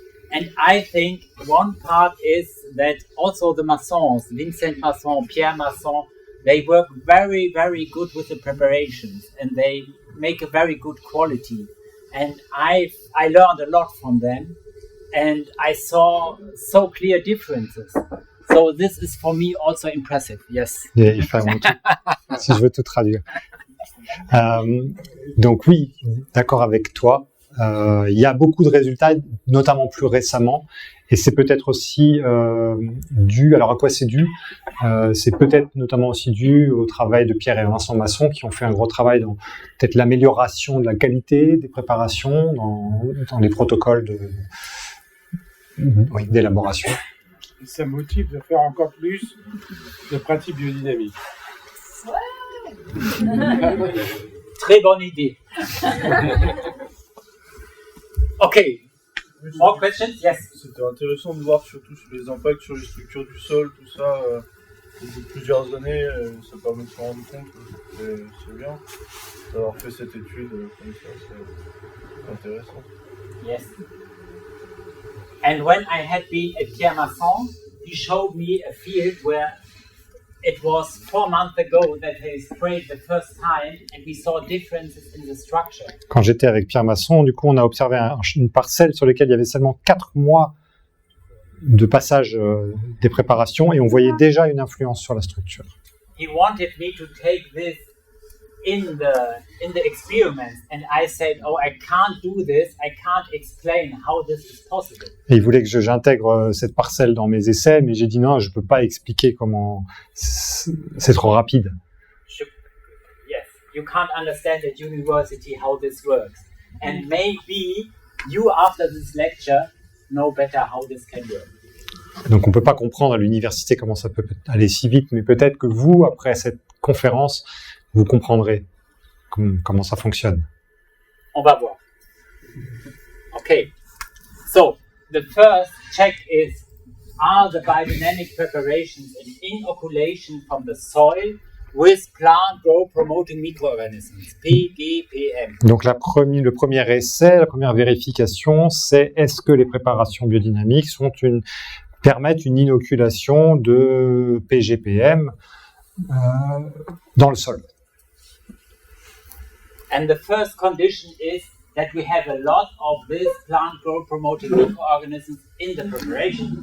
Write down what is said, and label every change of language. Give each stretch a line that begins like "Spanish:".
English: And I think one part is that also the Maçons, Vincent Masson, Pierre Masson, they work very, very good with the preparations and they make a very good quality. And I learned a lot from them and I saw so clear differences. So this is for me also impressive, yes. Yeah, if I want to.
French: Si je veux tout traduire. Donc oui, d'accord avec toi. Il y a beaucoup de résultats, notamment plus récemment, et c'est peut-être aussi dû. Alors à quoi c'est dû? C'est peut-être notamment aussi dû au travail de Pierre et Vincent Masson qui ont fait un gros travail dans peut-être l'amélioration de la qualité des préparations, dans les protocoles d'élaboration. Ça motive de faire encore plus de pratiques biodynamiques. Très bonne idée.
English: Okay. More questions? Yes.
French: C'était intéressant de voir surtout sur les impacts sur les structures du sol, tout ça, depuis plusieurs années, ça permet de se rendre compte que c'est bien d'avoir fait cette étude comme ça, c'est intéressant.
English: Yes. And when I had been at Pierre Masson, he showed me a field where it was 4 months ago that they sprayed the first time and we saw differences in the structure.
French: Quand j'étais avec Pierre Masson, du coup, on a observé une parcelle sur laquelle il y avait seulement 4 mois de passage des préparations et on voyait déjà une influence sur la structure.
English: He wanted me to take this in the experiments and I said, oh, I can't do this, I can't explain how this is possible.
French: Et il voulait que j'intègre cette parcelle dans mes essais, mais j'ai dit non, je peux pas expliquer comment, c'est trop rapide.
English: Yes, you can't understand at university how this works. And maybe you, after this lecture, know better how this can work.
French: Donc on peut pas comprendre à l'université comment ça peut aller si vite, mais peut-être que vous, après cette conférence, vous comprendrez comment ça fonctionne. On va voir.
English: Okay. So, the first check is are the biodynamic preparations in inoculation from the soil with plant growth promoting microorganisms, PGPM.
French: Donc le premier essai, la première vérification, c'est est-ce que les préparations biodynamiques permettent une inoculation de PGPM dans le sol.
English: And the first condition is that we have a lot of these plant growth promoting microorganisms in the preparation.